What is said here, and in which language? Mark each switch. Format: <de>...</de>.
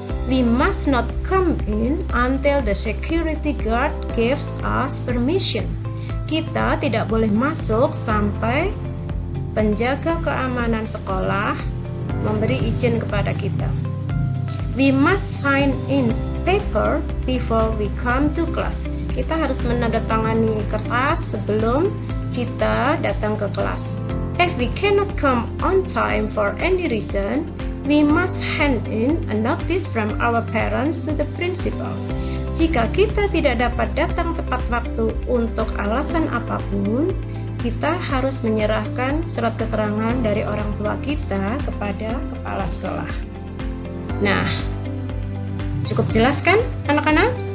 <en>We must not come in until the security guard gives us permission.</en> <id>Kita tidak boleh masuk sampai penjaga keamanan sekolah memberi izin kepada kita.</id> <en>We must sign in paper before we come to class.</en> <id>Kita harus menandatangani kertas sebelum kita datang ke kelas.</id> <en>If we cannot come on time for any reason, we must hand in a notice from our parents to the principal.</en> <id>Jika kita tidak dapat datang tepat waktu untuk alasan apapun, kita harus menyerahkan surat keterangan dari orang tua kita kepada kepala sekolah. Nah, cukup jelas kan anak-anak?</id>